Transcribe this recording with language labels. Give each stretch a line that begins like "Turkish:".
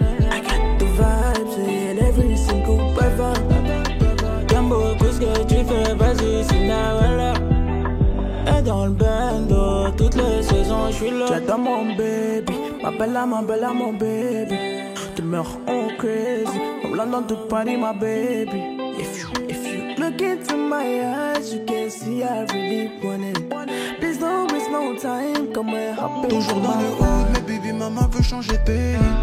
English: I got the vibes in every single weather.
French: Gambo, qu'est-ce que tu fais? Vas-y, Cinderella. Et dans le bando, toutes les saisons, je suis là. J'adore mon baby, ma bella, mon baby. Tu me rends
English: crazy, I'm London to party, my baby. If you look into my eyes, you can see I really want it. Please don't waste no time, come and hop in.
French: Toujours dans le haut, mais baby maman veut changer de pays.